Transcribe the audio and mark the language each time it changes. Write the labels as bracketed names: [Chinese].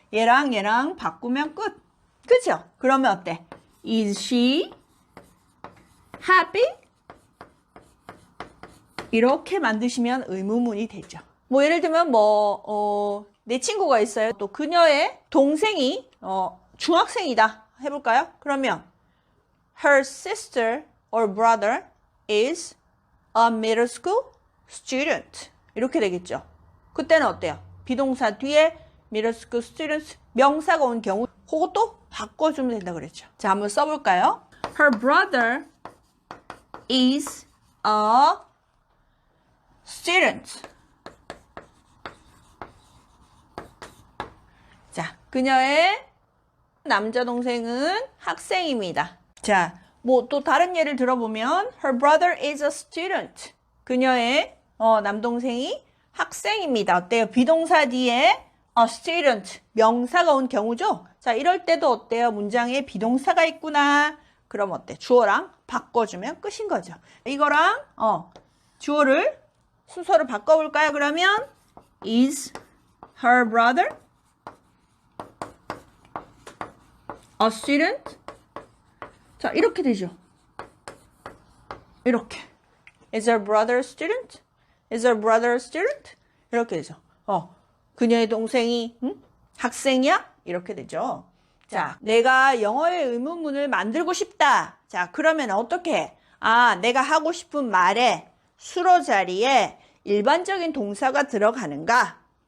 [Korean] 얘랑 바꾸면 끝. 그죠? 그러면 어때? [English] Is she happy? [Korean] 이렇게 만드시면 의문문이 되죠. 뭐 예를 들면 내 친구가 있어요. 또 그녀의 동생이 중학생이다 해볼까요? [English] 그러면 her sister or brother is a middle school student [Korean] 이렇게 되겠죠. 그때는 어때요? 비동사 뒤에 [English] middle school students [Korean] 명사가 온 경우 그것도 바꿔주면 된다 그랬죠. 자, 한번 써볼까요? [English] Her brother is a student. [Korean] 자, 그녀의 남자 동생은 학생입니다. 자, 뭐 또 다른 예를 들어보면 [English] her brother is a student. [Korean] 그녀의 남동생이 학생입니다. 어때요? 비동사 뒤에 [English] a student [Korean] 명사가 온 경우죠. 자, 이럴 때도 어때요? 문장에 비동사가 있구나. 그럼 어때? 주어랑 바꿔주면 끝인 거죠. 이거랑 주어를 순서를 바꿔볼까요? 그러면 [English] is her brother a student? [Korean] 자, 이렇게 되죠. 이렇게. [English] Is her brother a student? Is her brother a student? [Korean] 이렇게 되죠. 그녀의 동생이 학생이야? 이렇게 되죠. 자, 내가 영어의 의문문을 만들고 싶다. 자, 그러면 어떻게 해? 내가 하고 싶은 말에 수로 자리에 일반적인 동사가 들어가는가?